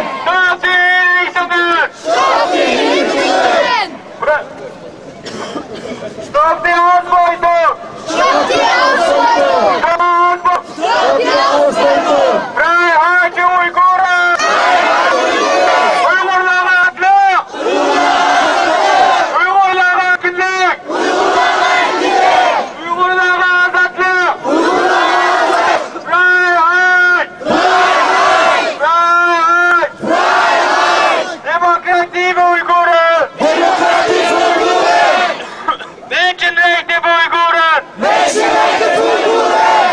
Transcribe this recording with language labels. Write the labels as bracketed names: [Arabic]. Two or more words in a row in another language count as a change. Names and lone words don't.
[German] Stop die Hinrichtungen! Stop die Hinrichtungen! Stop die Ausbeutung! Stop die Ausbeutung! Stop die Ausbeutung! Freiheit für Uiguren! Freiheit für Uiguren! [Uyghur] Uigurlara adlı! Uigurlara adillik! Uigurlara azatlık! [German] Freiheit! Freiheit! Freiheit! Freiheit! Demokratie für Uiguren! Demokratie für Uiguren! Menschenrechte für Uiguren! Menschenrechte für Uiguren!